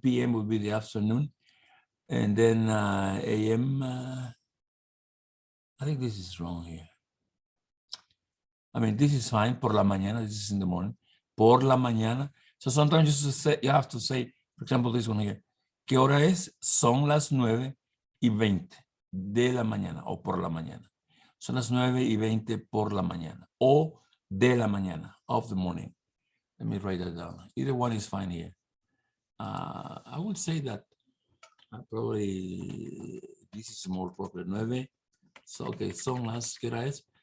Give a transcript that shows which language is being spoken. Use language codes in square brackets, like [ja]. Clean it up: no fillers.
[en] PM would be the afternoon, and then AM. I think this is wrong here. I mean, this is fine. [es] Por la mañana. [en] This is in the morning. Por la mañana. So sometimes you have to say, for example, this one here. [es] ¿Qué hora es? Son las 9:20 de la mañana o por la mañana. Son las 9:20 por la mañana o de la mañana, [en] of the morning. Let me write that down. Either one is fine here. I would say that probably this is more appropriate. 9. So, okay, [es] son las, ¿qué hora es?